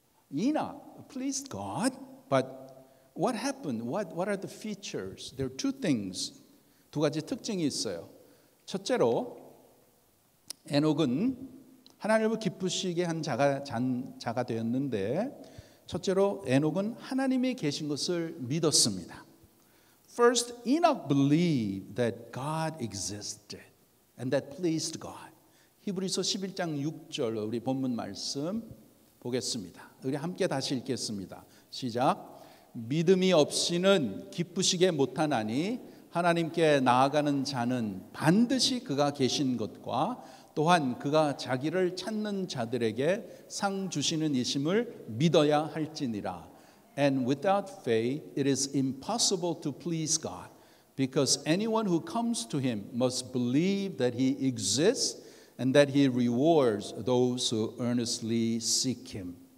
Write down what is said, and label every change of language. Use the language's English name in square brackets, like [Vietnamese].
[English] Enoch pleased God, but what happened? What are the features? There are two things. [Korean] 두 가지 특징이 있어요. 첫째로 에녹은 하나님을 기쁘시게 한 자가 되었는데 첫째로 에녹은 하나님이 계신 것을 믿었습니다. [English] First, Enoch believed that God existed and that pleased God. [Korean] 히브리서 11장 6절 우리 본문 말씀 보겠습니다. 우리 함께 다시 읽겠습니다. 시작. 믿음이 없이는 기쁘시게 못하나니 하나님께 나아가는 자는 반드시 그가 계신 것과 또한 그가 자기를 찾는 자들에게 상 주시는 이심을 믿어야 할지니라. [English] And without faith it is impossible to please God, because anyone who comes to him must believe that he exists and that he rewards those who earnestly seek him.